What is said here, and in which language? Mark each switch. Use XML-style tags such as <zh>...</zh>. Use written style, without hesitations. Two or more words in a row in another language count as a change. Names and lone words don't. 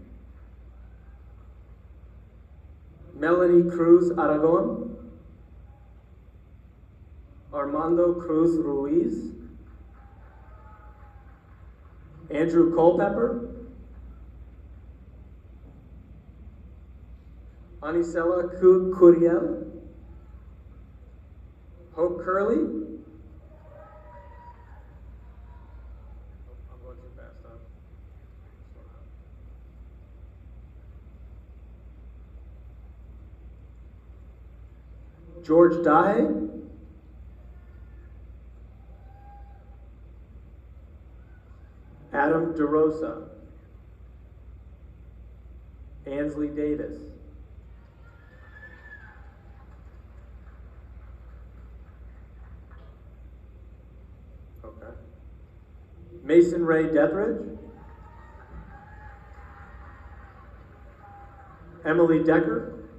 <en>Melanie Cruz Aragon, Armando Cruz Ruiz, Andrew Culpepper, Anisela Curiel, Hope Curley, I'm going too fast, huh? George Dahe, Adam DeRosa, Ansley Davis, okay, Mason Ray Dethridge, Emily Decker,</en>